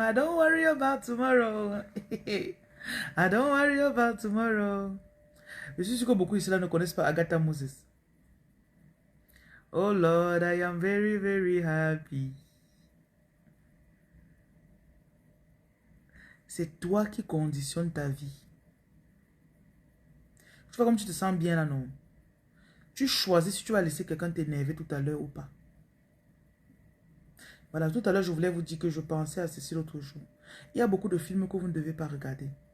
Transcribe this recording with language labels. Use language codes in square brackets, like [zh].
[en] I don't worry about tomorrow. I don't worry about tomorrow. [fr] Je suis sûr que beaucoup ici là ne connaissent pas Agatha Moses. [en] Oh Lord, I am very, very happy. [fr] C'est toi qui conditionne ta vie. Tu vois comme tu te sens bien là, non? Tu choisis si tu vas laisser quelqu'un t'énerver tout à l'heure ou pas. Voilà, tout à l'heure, je voulais vous dire que je pensais à ceci l'autre jour. Il y a beaucoup de films que vous ne devez pas regarder.